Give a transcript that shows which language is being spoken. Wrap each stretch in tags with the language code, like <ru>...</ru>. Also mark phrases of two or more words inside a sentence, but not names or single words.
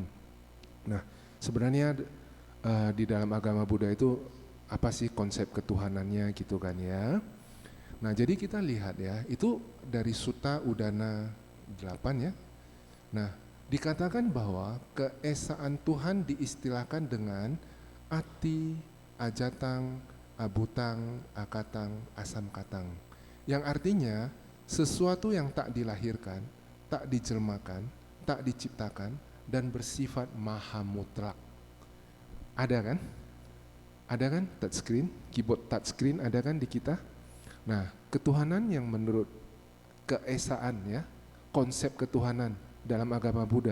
<id>Nah sebenarnya di dalam agama Buddha itu apa sih konsep ketuhanannya gitu kan ya. Nah jadi kita lihat ya, itu dari Sutta Udana 8 ya. Nah dikatakan bahwa keesaan Tuhan diistilahkan dengan ati,</id> <pi>ajatang, abutang, akatang, asam katang.</pi> <id>Yang artinya sesuatu yang tak dilahirkan, tak dijelmakan, tak diciptakan, dan bersifat maha mutlak. Ada kan? Ada kan touchscreen,</id> <en>keyboard touchscreen</en> <id>ada kan di kita? Nah, ketuhanan yang menurut keesaan ya, konsep ketuhanan dalam agama Buddha.</id>